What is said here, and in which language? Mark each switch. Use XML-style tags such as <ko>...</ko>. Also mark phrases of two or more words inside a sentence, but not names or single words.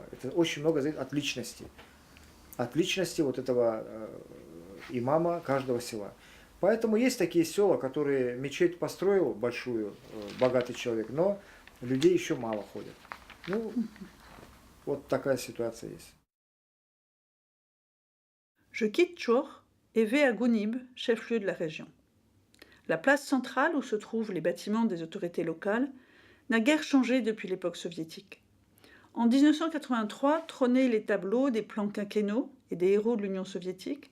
<ru>Это очень много зависит от личности. От личности вот этого имама каждого села. Поэтому есть такие села, которые мечеть построил большую, богатый человек, но людей еще мало ходят. Ну, вот такая ситуация есть.</ru> <fr>Je quitte Chor et vais à Gounib, chef-lieu de la région. La place centrale où se trouvent les bâtiments des autorités locales n'a guère changé depuis l'époque soviétique. En 1983 trônaient les tableaux des plans quinquennaux et des héros de l'Union soviétique.</fr>